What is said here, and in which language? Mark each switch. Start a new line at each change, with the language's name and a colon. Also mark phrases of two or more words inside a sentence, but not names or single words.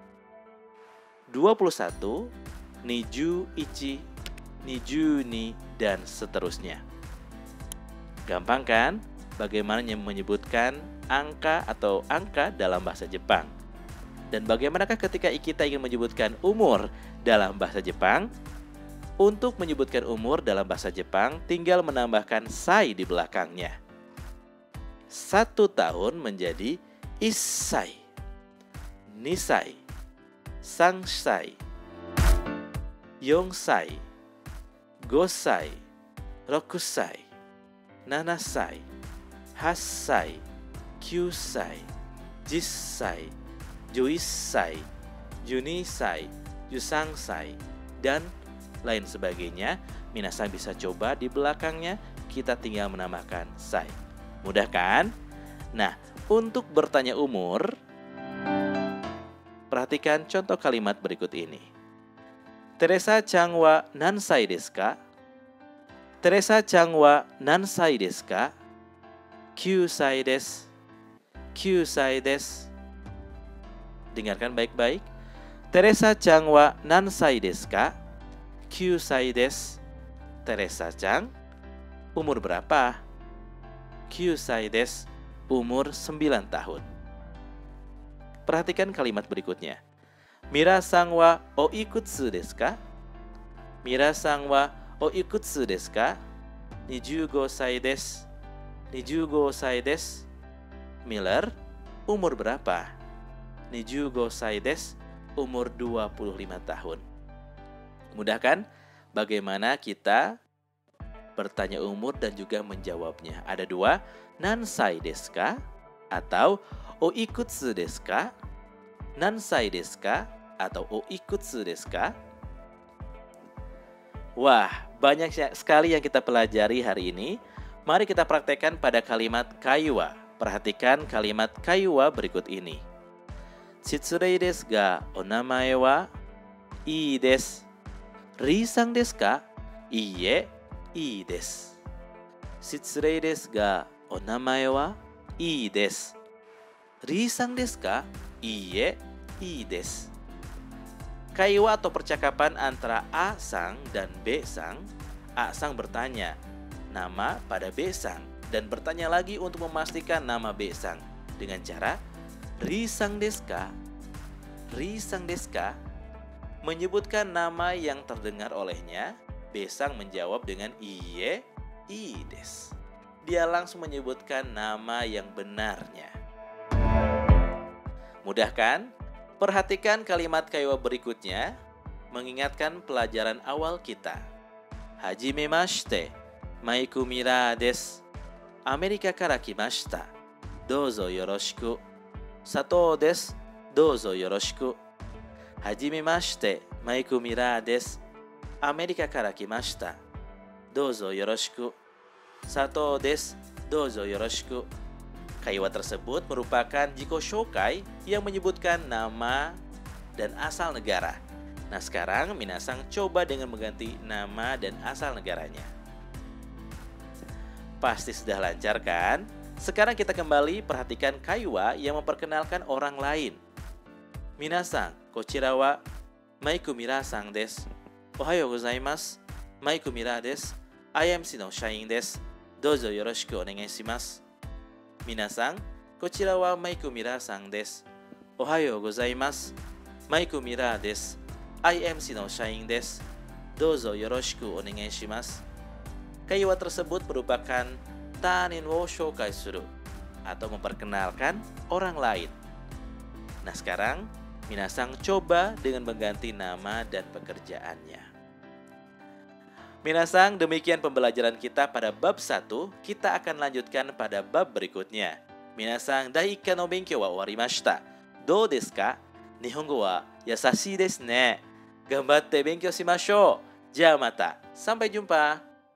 Japanese: 21, にじゅういち, にじゅうに,
Indonesian: dan seterusnya. Gampang kan? Bagaimana menyebutkan angka atau angka dalam bahasa Jepang? Dan bagaimanakah ketika kita ingin menyebutkan umur dalam bahasa Jepang? Untuk menyebutkan umur dalam bahasa Jepang, tinggal menambahkan sai di belakangnya. 1 tahun menjadi
Japanese: いっさい、にさい、さんさい、よんさい、ごさい、ろくさい、ななさい、はっさい、きゅうさい、じっさい、じゅういっさい、じゅうにさい、じゅうさんさい,
Indonesian: dan lain sebagainya. Minasang bisa coba di belakangnya, kita tinggal menambahkan sai. Mudah kan? Nah, untuk bertanya umur, perhatikan contoh kalimat berikut ini.
Japanese: テレサちゃんはなんさいですか? テレサちゃんはなんさいですか? 9さいです。9さいです.
Indonesian: Dengarkan baik-baik.
Japanese: テレサちゃんはなんさいですか? 9さいです.
Indonesian: Teresa-chan, umur berapa?
Japanese: 9さいです.
Indonesian: Umur 9 tahun. Perhatikan kalimat berikutnya.
Japanese: ミラーさんはおいくつですか? ミラーさんはおいくつですか? 25さいです。25さいです.
Indonesian: Miller, umur berapa? 25 desu, umur 25 tahun. Mudah kan? Bagaimana kita bertanya umur dan juga menjawabnya. Ada dua,
Japanese: なんさいですか? Atau おいくつですか? なんさいですか? Atau おいくつですか?
Indonesian: Wah, banyak sekali yang kita pelajari hari ini. Mari kita praktekkan pada kalimat kaiwa. Perhatikan kalimat kaiwa berikut ini.
Japanese: しつれいですがおなまえはいいです. リーさんですか? いいえ、いいです. しつれいですがおなまえはいいです. リーさんですか? いいえ、いいです.
Indonesian: Kaiwa atau percakapan antara A-sang dan B-sang. A-sang bertanya nama pada B-sang dan bertanya lagi untuk memastikan nama B-sang dengan cara
Japanese: リーさんですか? リーさんですか?
Indonesian: Menyebutkan nama yang terdengar olehnya, B-sang menjawab dengan
Japanese: いいえ、いいです.
Indonesian: Dia langsung menyebutkan nama yang benarnya. Mudah kan? Perhatikan kalimat kaiwa berikutnya, mengingatkan pelajaran awal kita.
Japanese: はじめまして、マイク・ミラーです. アメリカからきました。どうぞよろしく. さとうです. どうぞよろしく。はじめまして、マイク・ミラーです. アメリカからきました。どうぞよろしく. さとうです. どうぞよろしく.
Indonesian: Kaiwa tersebut merupakan
Japanese: じこしょうかい
Indonesian: yang menyebutkan nama dan asal negara. Nah sekarang minasang coba dengan mengganti nama dan asal negaranya. Pasti sudah lancar kan? Sekarang kita kembali perhatikan kaiwa yang memperkenalkan orang lain.
Japanese: みなさん、こちらはマイク・ミラーさんです. おはようございます。マイク・ミラーです。IMCのしゃいんです. どうぞよろしくおねがいします。みなさん、こちらはマイク・ミラーさんです. おはようございます。マイク・ミラーです. IMCのしゃいんです。どうぞよろしくおねがいします.
Indonesian: Kaiwa tersebut merupakan
Japanese: たにんをしょうかいする
Indonesian: atau memperkenalkan orang lain. Nah sekarang minasang coba dengan mengganti nama dan pekerjaannya. Minasang, demikian pembelajaran kita pada bab 1. Kita akan lanjutkan pada bab berikutnya. Minasang,
Japanese: dai 1 の勉強は終わりました。どうですか？日本語は優しいですね。頑張って勉強しましょう。じゃあまた。
Indonesian: Sampai jumpa.